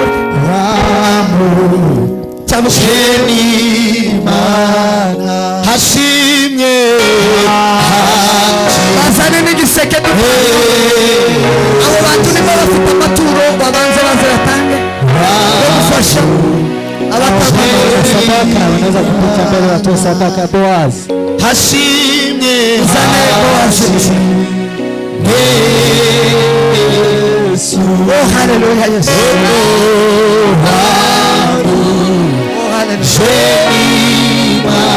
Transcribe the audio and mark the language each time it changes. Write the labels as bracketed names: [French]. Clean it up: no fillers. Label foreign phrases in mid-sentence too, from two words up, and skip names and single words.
[Kinyarwanda] Ramu. Jeni mana. Hashimye. bazane n'igiseke abo bantu nibo bafite amaturo babanze batange yo gufasha [Swahili] Sadaka wanaweza kupita mbele watoe sadaka Boaz. [Kinyarwanda] Hashimye zane Boaz. Yesu. Oh hallelujah Yesu. Oh hallelujah.